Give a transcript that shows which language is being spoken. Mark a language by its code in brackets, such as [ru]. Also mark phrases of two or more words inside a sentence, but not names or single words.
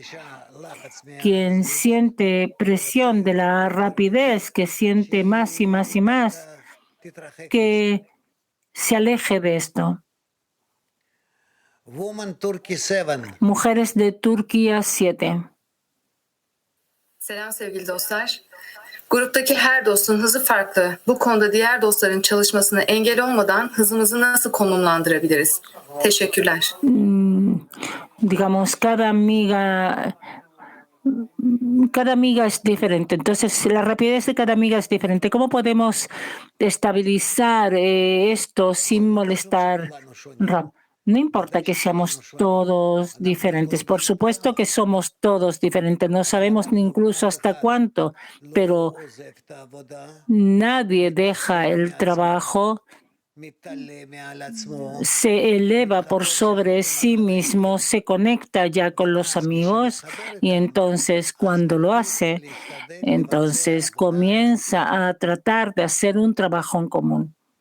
[es] Quien siente presión de la rapidez, que siente más y más y más, que se aleje de esto. Mujeres de Turquía 7. [tr] Selam sevgili dostlar. Gruptaki her dostun hızı farklı. Bu konuda diğer dostların çalışmasına engel olmadan hızımızı nasıl konumlandırabiliriz? Teşekkürler. [es] Digamos, cada amiga es diferente, entonces la rapidez de cada amiga es diferente. ¿Cómo podemos estabilizar esto sin molestar? No importa que seamos todos diferentes, por supuesto que somos todos diferentes, no sabemos ni incluso hasta cuánto, pero nadie deja el trabajo, se eleva por sobre sí mismo, se conecta ya con los amigos y entonces cuando lo hace, entonces comienza a tratar de hacer un trabajo en común.